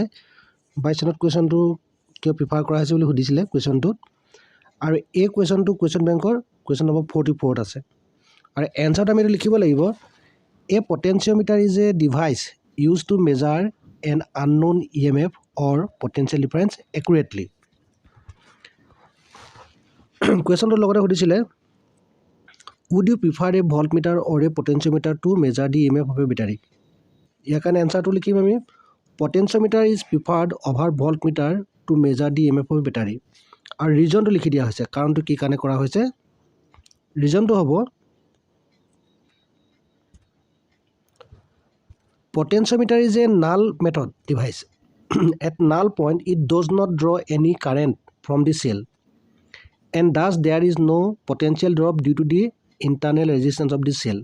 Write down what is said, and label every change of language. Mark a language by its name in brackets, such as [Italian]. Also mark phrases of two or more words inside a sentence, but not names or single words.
[Assamese] 22 চনত কুৱেশ্যনটো কিয় প্ৰিফাৰ কৰা হৈছে বুলি সুধিছিলে কুৱেশ্যনটোত, আৰু এই কুৱেশ্যনটো [English] question bank [Assamese] কুৱেশ্যন নম্বৰ 44ত আছে। আৰু এনচাৰটো আমি এইটো লিখিব লাগিব, [English] a potentiometer is a device use to measure an unknown EMF or potential difference accurately. [Assamese] কুৱেশ্যনটোৰ লগতে সুধিছিলে [English] would you prefer a voltmeter or a potentiometer to measure the EMF of a battery? [Assamese] ইয়াৰ কাৰণে এনচাৰটো লিখিম আমি, [English] potentiometer is preferred over voltmeter to measure the EMF of a battery. [Assamese] আৰু ৰিজনটো লিখি দিয়া হৈছে, কাৰণটো কি কাৰণে কৰা হৈছে। ৰিজনটো হ'ব [English] potentiometer is a null method device. At null point it does not draw any current from the cell, and thus there is no potential drop due to the internal resistance of the cell.